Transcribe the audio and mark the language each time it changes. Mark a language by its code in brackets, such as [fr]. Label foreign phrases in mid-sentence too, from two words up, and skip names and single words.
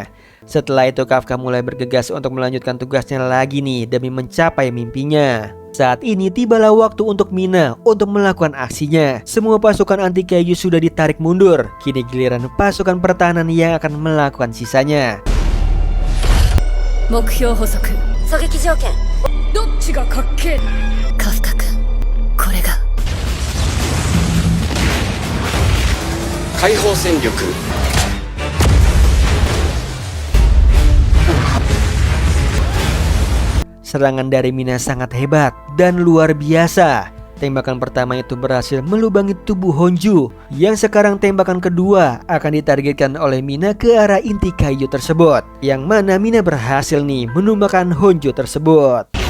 [id] Setelah itu Kafka mulai bergegas untuk melanjutkan tugasnya lagi nih demi mencapai mimpinya. Saat ini tibalah waktu untuk Mina untuk melakukan aksinya. Semua pasukan anti kaiju sudah ditarik mundur. Kini giliran pasukan pertahanan yang akan melakukan sisanya. [ja] 目標補足狙撃条件どっちがかっけえカフカ君これが解放戦力 [id] Serangan dari Mina sangat hebat dan luar biasa. Tembakan pertama itu berhasil melubangi tubuh Honju, yang sekarang tembakan kedua akan ditargetkan oleh Mina ke arah inti kayu tersebut, yang mana Mina berhasil nih menumbangkan Honju tersebut.